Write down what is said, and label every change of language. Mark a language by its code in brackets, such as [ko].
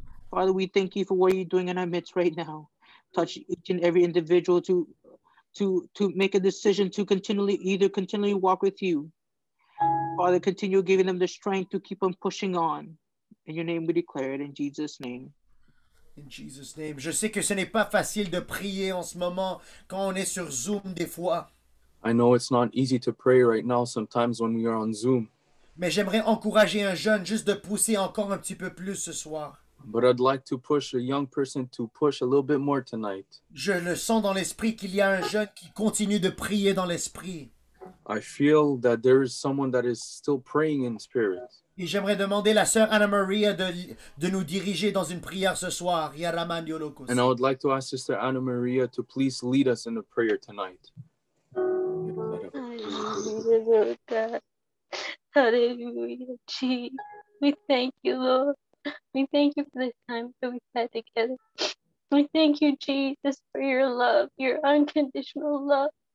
[en] Father, we thank you for what you're doing in our midst right now. Touch each and every individual to make a decision to continually walk with you. Father, continue giving them the strength to keep on pushing on. In your name we declare it, in Jesus' name. In Jesus' name. [fr] Je sais que ce n'est pas facile de prier en ce moment quand on est sur Zoom des fois. [en] I know it's not easy to pray right now sometimes when we are on Zoom. [fr] Mais j'aimerais encourager un jeune juste de pousser encore un petit peu plus ce soir. [en] But I'd like to push a young person to push a little bit more tonight. [fr] Je le sens dans l'esprit qu'il y a un jeune qui continue de prier dans l'esprit. [en] I feel that there is someone that is still praying in spirit. [fr] Et j'aimerais demander la sœur Anna Maria de nous diriger dans une prière ce soir. [en] And I would like to ask Sister Anna Maria to please lead us in a prayer tonight. Hallelujah, God. Hallelujah, Jesus. We thank you, Lord. We thank you for this time that we've had together. We thank you, Jesus, for your love, your unconditional love.